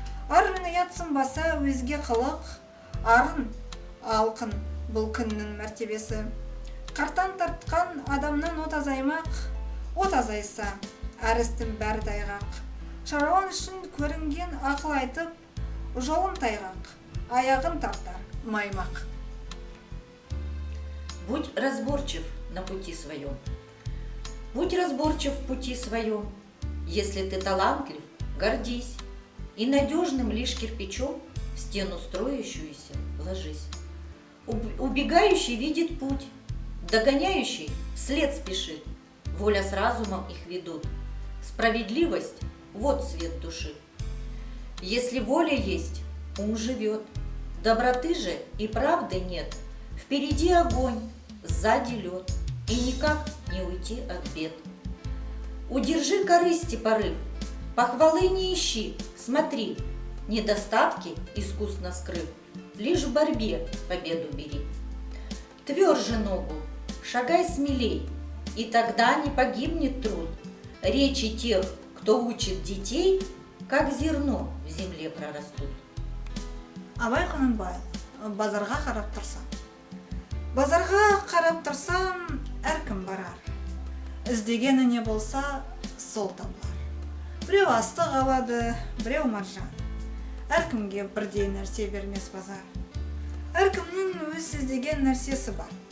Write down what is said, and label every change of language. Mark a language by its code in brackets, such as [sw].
[kk] Ар мен ұят сынбаса өзге қылық, арын алқын бұл күннің мәртебесі. Қартан тартқан адамнан от азаймақ, от азайса, әр істің бәрі тайғақ. Шаруан үшін көрінген ақыл айтып, жолын тайғақ, аяғын тартар маймақ. [ru] Будь разборчив на пути своем. Будь разборчив в пути своем. Если ты талантлив, гордись, и надежным лишь кирпичом в стену строящуюся ложись. Убегающий видит путь, догоняющий вслед спешит. Воля с разумом их ведут. Справедливость – вот свет души. Если воля есть, ум живет. Доброты же и правды нет. Впереди огонь, сзади лед, и никак не уйти от бед. Удержи корысти порыв, похвалы не ищи, смотри, недостатки искусно скрыв, лишь в борьбе победу бери. Тверже ногу, шагай смелей, и тогда не погибнет труд. Речи тех, кто учит детей, как зерно в земле прорастут. [kk] Абай Құнанбай, базарға қарап тұрсам. Базарға қарап тұрсам, әркім барар. Іздегені не болса, сол табылар. Біреу астық алады, біреу маржан. Әркімге бірдей нәрсе бермес базар. Әркімнің өз іздеген нәрсесі бар.